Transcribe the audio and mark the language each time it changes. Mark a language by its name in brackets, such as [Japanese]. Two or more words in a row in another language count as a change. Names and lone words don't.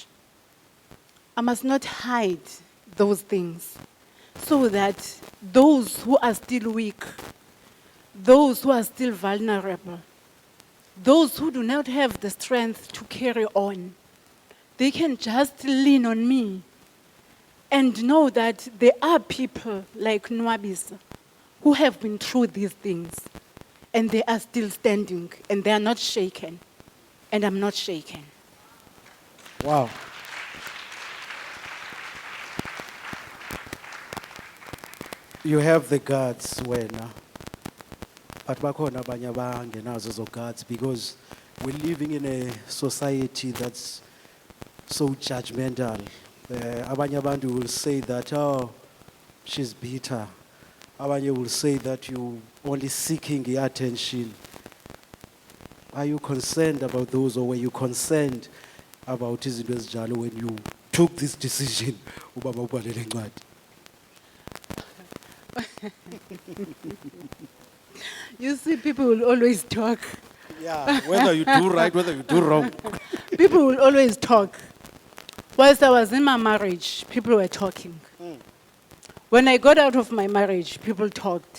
[English] I must not hide those things so that those who are still weak, those who are still vulnerable, those who do not have the strength to carry on, they can just lean on me and know that there are people like Nwabisa who have been through these things and they are still standing and they are not shaken. And I'm not shaken. Wow. You have the guts, wena. But [Xhosa] bakhona abanye abangenazo ezo [English] guts because we're living in a society that's so judgmental. [Xhosa] Abanye abantu [English] will say that, oh, she's bitter. Abanye will say that you only seeking the attention. Are you concerned about those, or were you concerned about [Xhosa] izinto ezinjalo [English] when you took this decision? [Xhosa] Uba mawubhalele incwadi? [English] You see, people will always talk. Yeah, whether you do right, whether you do wrong. People will always talk. Whilst I was in my marriage, people were talking. When I got out of my marriage, people talked.